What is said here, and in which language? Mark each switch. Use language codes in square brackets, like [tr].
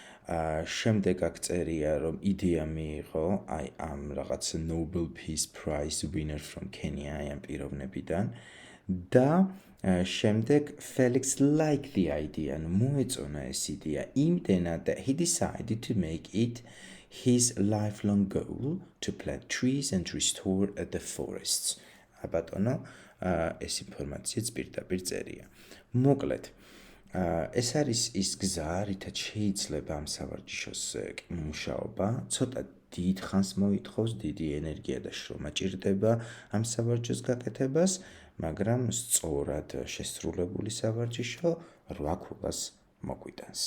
[ka] შემდეგ აქ წერია, რომ იდეა მიიღო აი ამ რაღაც [en] Nobel Peace Prize winner from Kenya, [ka] აი ამ პიროვნებიდან. და შემდეგ [en] Felix liked the idea, [ka] ანუ მოეწონა ეს იდეა იმდენად [en] that he decided to make it his lifelong goal to plant trees and restore the forests. [ka] აბატონო, ეს ინფორმაციაც პირდაპირ წერია. მოკლედ, ეს არის ის გზა, რითაც შეიძლება ამ სავარჯიშოს მუშაობა, ცოტა დიდ ხანს მოითხოვს, დიდი ენერგია და შრომა ჭირდება ამ სავარჯიშოს გაკეთებას, მაგრამ სწორად შესრულებული სავარჯიშო 8 ქულას მოგვიტანს.